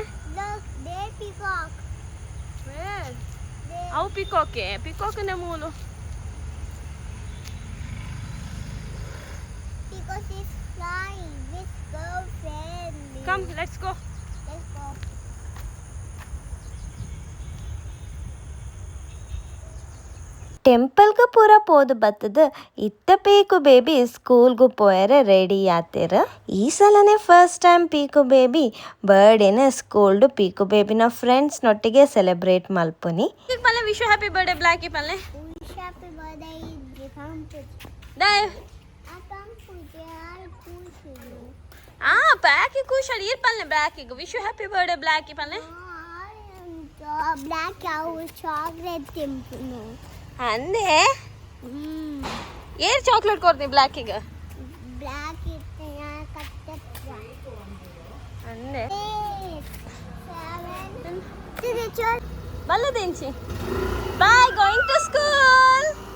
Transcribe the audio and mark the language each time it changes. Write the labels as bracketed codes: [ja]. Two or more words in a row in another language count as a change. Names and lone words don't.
[en] Look, there peacock. Where? There. [tcy] Au peacock e. Peacock ne mulu. [en] Because it's flying. Let's go friendly. Come, let's go. Let's go. [tcy] ಟೆಂಪಲ್ಗೆ ಪೂರ ಪೋದು ಬತ್ತದ ಇತ್ತ ಪೀಕು ಬೇಬಿ ಸ್ಕೂಲ್ಗೂ ಪೋಯರೆ ರೆಡಿ ಆತಿರ. ಈ ಸಲನೇ [en] first time [tcy] ಪೀಕು ಬೇಬಿ ಬರ್ಡೇನ ಸ್ಕೂಲ್ಡು ಪೀಕು ಬೇಬಿನ ಫ್ರೆಂಡ್ಸ್ನೊಟ್ಟಿಗೆ ಸೆಲೆಬ್ರೇಟ್ ಮಲ್ಪುನಿ. ಈಗ ಪಲ್ಲೆ [en] wish happy birthday [tcy] ಬ್ಲ್ಯಾಕಿ ಪಲ್ಲೆ. [en] Wish happy birthday in [tcy] ಡಾಯ್ ಬ್ಲ್ಯಾಕಿ ಕೂಶಲ್ ಇರ್ ಪಲ್ಲೆ ಬ್ಲ್ಯಾಕಿಗೆ [en] wish happy birthday [tcy] ಬ್ಲ್ಯಾಕಿ ಪಲ್ಲೆ. [en] black cow chocolate ತಿಂಪುನು [tcy] ಅಂದೆ ಏರ್ ಚಾಕ್ಲೇಟ್ ಕೊಡ್ತೀನಿ ಬ್ಲ್ಯಾಕಿಗೆ. black ಇತ್ತನ ಕಟ್ಟಪ್ಪ ಅಂದೆ 7 [en] ಬಲ್ಲದೇಂಚಿ boy going to school.